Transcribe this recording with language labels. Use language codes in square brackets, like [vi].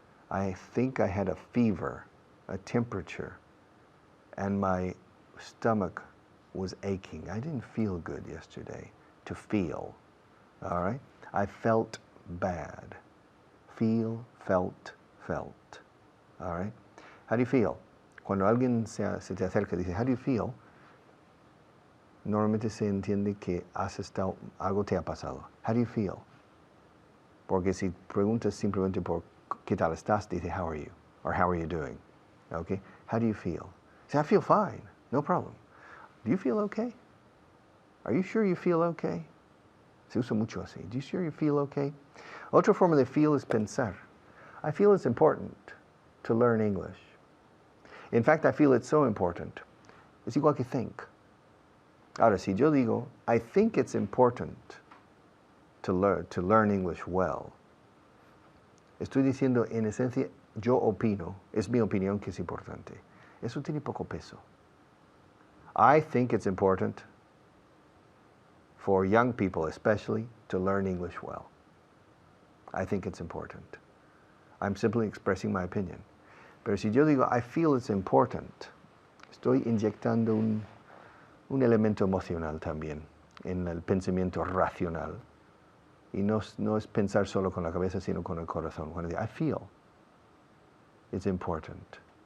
[en] I think I had a fever, a temperature, and my stomach was aching. I didn't feel good yesterday to feel, all right? I felt bad. Feel, felt, felt, all right? How do you feel? [es] Cuando alguien se te acerca y dice, [en] how do you feel? [es] Normalmente se entiende que algo te ha pasado. [en] How do you feel? [es] Porque si preguntas simplemente por qué tal estás, dice, [en] how are you? Or how are you doing? Okay? How do you feel? Say, I feel fine. No problem. Do you feel okay? Are you sure you feel okay? [es] Se usa mucho así. [en] Do you sure you feel okay? [es] Otra forma de feel es pensar. [en] I feel it's important to learn English. In fact, I feel it's so important. [es] Es igual que think. Ahora, si yo digo, [en] I think it's important to learn English well, [es] estoy diciendo, en esencia, yo opino, es mi opinión que es importante. Eso tiene poco peso. [en] I think it's important for young people, especially, to learn English well. I think it's important. I'm simply expressing my opinion. [es] Pero si yo digo, [en] I feel it's important, [es] estoy inyectando un elemento emocional también en el pensamiento racional. Y no es pensar solo con la cabeza, sino con el corazón. Cuando digo, [en] I feel. it's important.